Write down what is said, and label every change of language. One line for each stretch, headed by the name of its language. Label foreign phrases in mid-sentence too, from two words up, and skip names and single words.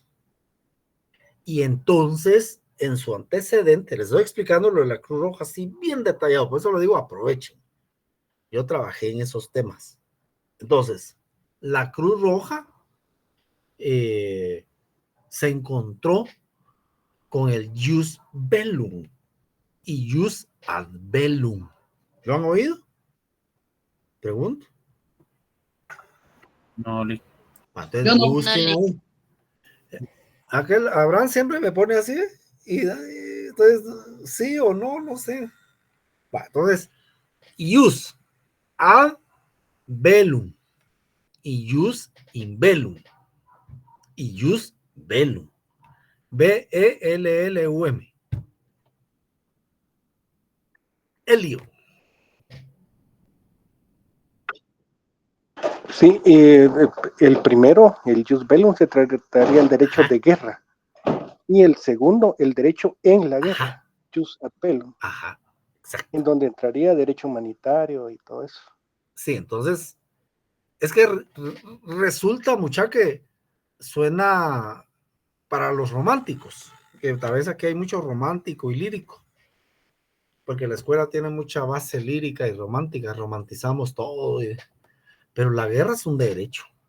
Spanish: Y entonces, en su antecedente, les estoy explicando lo de la Cruz Roja así bien detallado, por eso lo digo, aprovechen. Yo trabajé en esos temas. Entonces, la Cruz Roja se encontró con el
Latin: jus bellum
Spanish: y
Latin: jus ad bellum.
Spanish: ¿Lo han oído? Pregunto. No, Entonces, busquen ahí. Abraham siempre me pone así, y entonces, sí o no, no sé. Entonces,
Latin: jus ad bellum y jus in bellum y jus bellum.
Spanish: B-E-L-L-U-M. El lío. Sí, el primero, el
Latin: jus bellum,
Spanish: se trataría el derecho de guerra. Y el segundo, el derecho en la guerra,
Latin: jus ad bellum.
Spanish: Ajá, exacto. En donde entraría derecho humanitario y todo eso. Sí, entonces, es que resulta, mucha, que suena para los románticos, que tal vez aquí hay mucho romántico y lírico, porque la escuela tiene mucha base lírica y romántica, romantizamos todo, pero la guerra es un derecho.